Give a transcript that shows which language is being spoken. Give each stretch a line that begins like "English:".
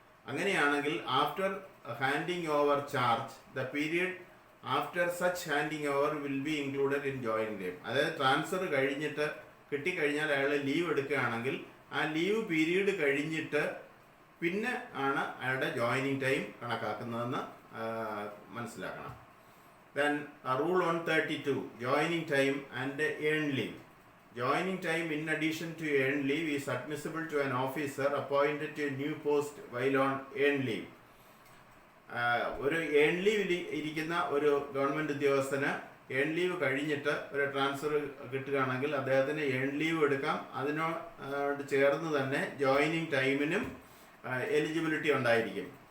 Malayalam: അങ്ങനെയാണെങ്കിൽ
English: After handing over charge the period after such handing over will be included in joining time.
Malayalam: അതായത് transfer കഴിഞ്ഞിട്ട് കിട്ടിക്കഴിഞ്ഞാൽ അയാൾ leave എടുക്കുകയാണെങ്കിൽ ആ ലീവ് പീരീഡ് കഴിഞ്ഞിട്ട് പിന്നെ ആണ് അയാളുടെ ജോയിനിങ് ടൈം കണക്കാക്കുന്നതെന്ന് മനസ്സിലാക്കണം.
English: Then rule 132, joining time and earn leave. Joining time in addition to earned leave is admissible to an officer appointed to a new post while on earned leave.
Malayalam: ഒരു earn ലീവിൽ ഇരിക്കുന്ന ഒരു government ഉദ്യോഗസ്ഥന് earn leave കഴിഞ്ഞിട്ട് ഒരു transfer കിട്ടുകയാണെങ്കിൽ അദ്ദേഹത്തിന് earn leave എടുക്കാം. അതിനോട് ചേർന്ന് തന്നെ ജോയിനിങ് ടൈമിനും എലിജിബിലിറ്റി ഉണ്ടായിരിക്കും.